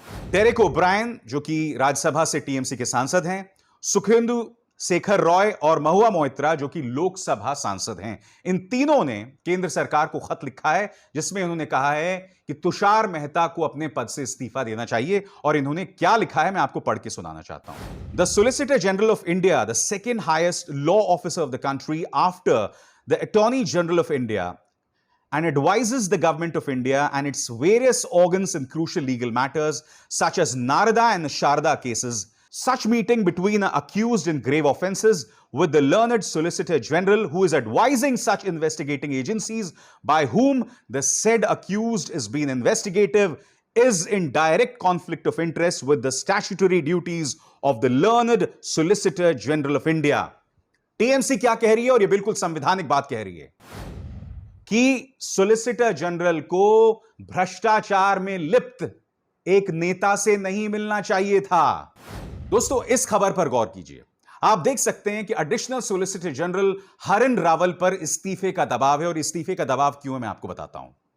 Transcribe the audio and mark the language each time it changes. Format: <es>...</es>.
<hi>Derek O'Brien जो कि राज्यसभा से टीएमसी के सांसद हैं, सुखेंदु शेखर रॉय और महुआ मोइत्रा जो कि लोकसभा सांसद हैं। इन तीनों ने केंद्र सरकार को खत लिखा है जिसमें उन्होंने कहा है कि तुषार मेहता को अपने पद से इस्तीफा देना चाहिए। और इन्होंने क्या लिखा है मैं आपको पढ़ के सुनाना चाहता हूं।</hi> <en>The solicitor general of India, the second highest law officer of the country after the attorney general of India, and advises the government of India and its various organs in crucial legal matters such as Narada and Sharda cases. Such meeting between an accused in grave offences with the learned Solicitor General who is advising such investigating agencies by whom the said accused is being investigative is in direct conflict of interest with the statutory duties of the learned Solicitor General of India.</en> <hi>TMC क्या कह रही है और ये बिल्कुल संवैधानिक बात कह रही है कि सोलिसिटर जनरल को भ्रष्टाचार में लिप्त एक नेता से नहीं मिलना चाहिए था। दोस्तों, इस खबर पर गौर कीजिए। आप देख सकते हैं कि एडिशनल सोलिसिटर जनरल हरिन रावल पर इस्तीफे का दबाव है और इस्तीफे का दबाव क्यों है मैं आपको बताता हूं।</hi>